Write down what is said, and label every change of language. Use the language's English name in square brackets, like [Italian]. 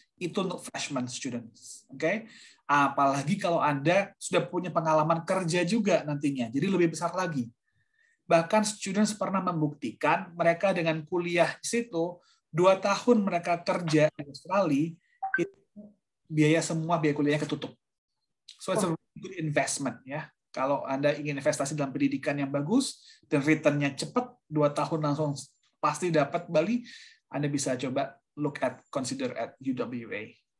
[Indonesian] Itu untuk freshman students. Oke? Apalagi kalau Anda sudah punya pengalaman kerja juga nantinya, jadi lebih besar lagi. Bahkan students pernah membuktikan mereka dengan kuliah di situ, 2 tahun mereka kerja di Australia, itu biaya kuliahnya ketutup. [English] So it's a good investment ya. [Indonesian] Kalau Anda ingin investasi dalam pendidikan yang bagus dan return-nya cepat, 2 tahun langsung pasti dapat Bali, Anda bisa coba [English] consider at UWA.